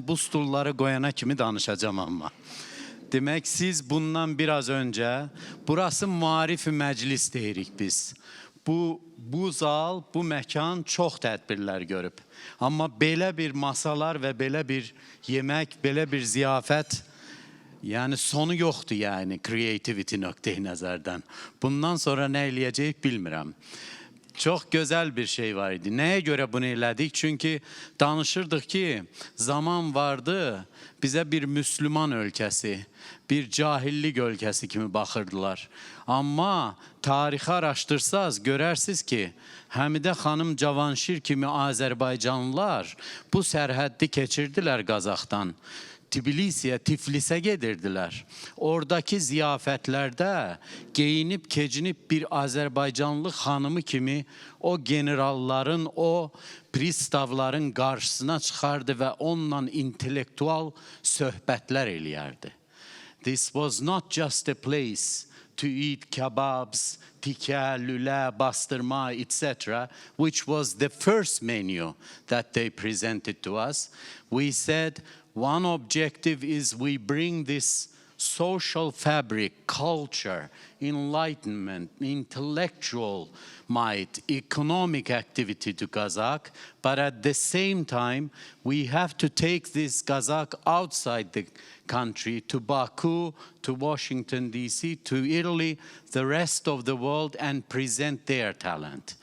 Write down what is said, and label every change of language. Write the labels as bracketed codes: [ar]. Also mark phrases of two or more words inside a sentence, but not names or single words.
[az] Bu stulları qoyana kimi danışacağım amma. Demək, siz bundan biraz öncə, burası maarif-i məclis deyirik biz. Bu zal, bu məkan çox tədbirlər görüb. Amma belə bir masalar və belə bir yemək, belə bir ziyafət, [tr] yani sonu yoktu yani [az] creativity nöqteyi nəzərdən. Bundan sonra nə eləyəcəyik bilmirəm. Çox gözəl bir şey var idi. Nəyə görə bunu elədik? Çünki danışırdıq ki, zaman vardı, bizə bir Müslüman ölkəsi, bir cahillik ölkəsi kimi baxırdılar. Amma tarixi araşdırsaz, görərsiniz ki, Həmidə xanım Cavanşir kimi Azərbaycanlılar bu sərhəddi keçirdilər Qazaxdan. [tr] Tbilisi'ye, Tiflis'e gedirdiler. Oradaki ziyafetlerde giyinip kecinip bir Azerbaycanlı hanımı kimi o generalların, o pristavların karşısına çıkardı ve onunla [az] intellektual söhbətlər eləyərdi. [en] This was not just a place to eat kebabs, [az] tikə, lülə, bastırma, [en] etc., which was the first menu that they presented to us. We said, one objective is we bring this social fabric, culture, enlightenment, intellectual might, economic activity to Kazakh, but at the same time, we have to take this Kazakh outside the country, to Baku, to Washington, D.C., to Italy, the rest of the world, and present their talent.